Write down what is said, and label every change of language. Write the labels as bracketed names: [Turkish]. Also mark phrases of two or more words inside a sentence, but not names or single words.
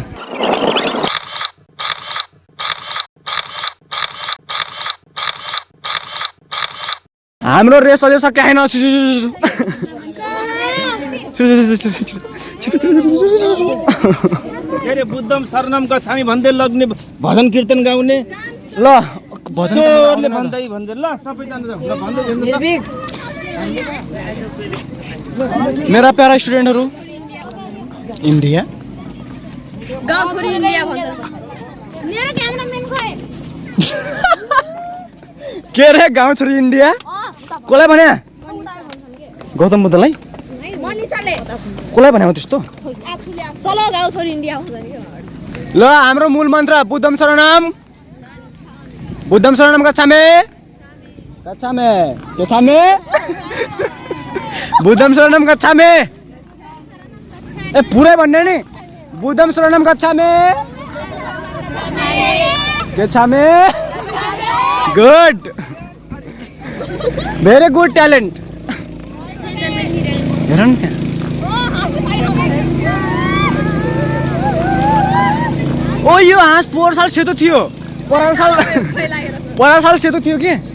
[Nepali] हाम्रो रेस अझै सकिएको छैन। के अरे [Pali] बुद्धम शरणम गच्छामि [Nepali] भन्दै लग्ने भजन कीर्तन गाउने। ल भजनले भन्दै भन्दै ल सबैजना भन्दै हिँड्नु त। मेरा प्यारा स्टुडेन्टहरू इन्डिया गाउँ छोरी इन्डिया भन्छ। मेरो क्यामेराम्यान खोइ। के रे गाउँ छोरी इन्डिया? कसलाई भने? गौतम बुद्धलाई? मनिषाले। कसलाई भने त्यस्तो? चलो गाउँ छोरी इन्डिया भन्छ। ल हाम्रो मूल मन्त्र [Pali] बुद्धम शरणम बुद्धम शरणम गच्छामि गच्छामि गच्छामि बुद्धम शरणम गच्छामि। [Nepali] ए पुरै भन्ने नि [Pali] बुद्धम शरणम गच्छामि गच्छामि। [English] good very good talent. [Nepali] हेर न त्यहाँ ओ यो हाँस पोहोर साल सेतो थियो। परार साल सेतो थियो कि?